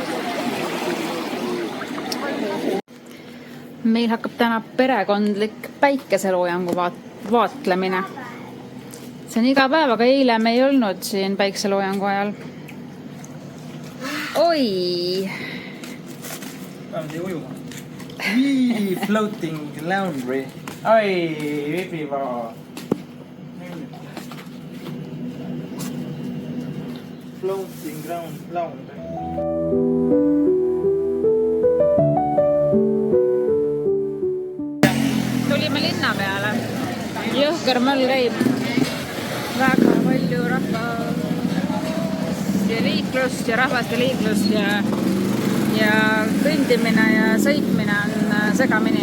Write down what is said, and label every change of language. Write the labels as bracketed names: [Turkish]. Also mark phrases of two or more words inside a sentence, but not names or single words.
[Estonian] Meil hakkab täna perekondlik päikeseloojangu vaatlemine. See on iga päev, aga eile me ei olnud siin päikeseloojangu ajal. Oi! Vähemalt ei ujuma. [English] Floating laundry. [Estonian] Ai, vipivaa. [English] Floating laundry. [Estonian] Tulime linna peale. Jõhker möll käib. Väga palju rahvast ja liiklust ja rahvast ja liiklust ja kõndimine ja sõitmine on segamini.